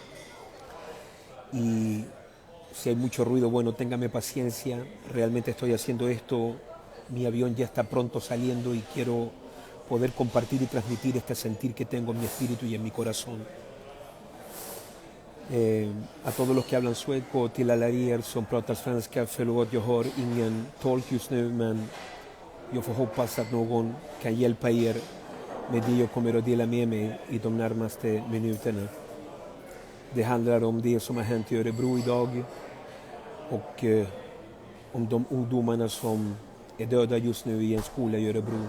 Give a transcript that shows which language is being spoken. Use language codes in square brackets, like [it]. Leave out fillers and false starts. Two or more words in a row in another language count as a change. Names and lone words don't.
[es] Y si hay mucho ruido, bueno, téngame paciencia. Realmente estoy haciendo esto. Mi avión ya está pronto saliendo y quiero poder compartir y transmitir este sentir que tengo en mi espíritu y en mi corazón. A todos los que hablan sueco, [sv] till alla er som pratar svenska, förlåt, jag har ingen tolk just nu, men jag får hoppas att någon kan hjälpa er med det jag kommer att dela med mig i de närmaste minuterna. Det handlar om det som har hänt i Örebro idag och om de ungdomarna som är döda just nu i en skola i Örebro.